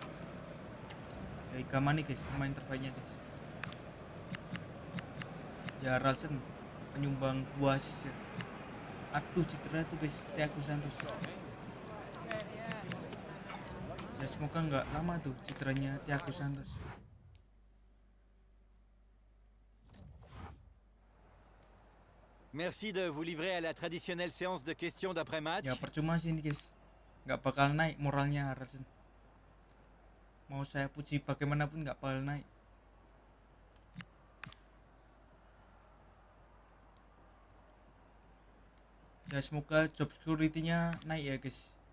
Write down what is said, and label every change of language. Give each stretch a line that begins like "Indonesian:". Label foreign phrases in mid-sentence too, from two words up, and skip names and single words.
Indonesian: Ya Ikamani guys, pemain terbaiknya guys. Ya Ralston penyumbang 2 assist ya. Aduh cedera tuh guys, Tiago Santos. Ya semoga nggak lama tuh cederanya Tiago Santos.
French: Merci de vous livrer à la traditionnelle séance de questions d'après-match.
Indonesian: Ya percuma sih ini guys, nggak bakal naik moralnya Harrison. Mau saya puji bagaimanapun nggak bakal naik. Ya semoga
English: job security-
Indonesian: nya naik ya guys.